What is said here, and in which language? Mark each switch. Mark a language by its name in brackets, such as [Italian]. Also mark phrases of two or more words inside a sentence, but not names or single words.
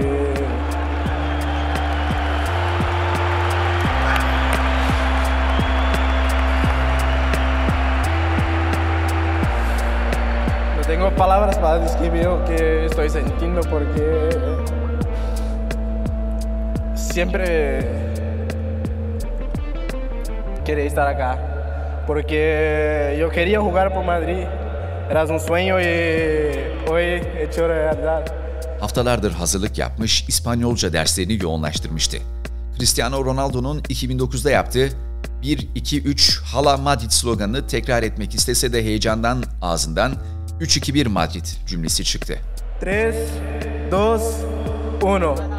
[Spanish] No tengo palabras para describir lo que estoy sintiendo porque siempre quería estar acá. Porque yo quería jugar por Madrid. Era un sueño y hoy hecho realidad. [Turkish] Haftalardır hazırlık yapmış, İspanyolca derslerini yoğunlaştırmıştı. Cristiano Ronaldo'nun 2009'da yaptığı 1-2-3 Hala Madrid sloganını tekrar etmek istese de heyecandan ağzından 3-2-1 Madrid cümlesi çıktı. 3, 2, 1.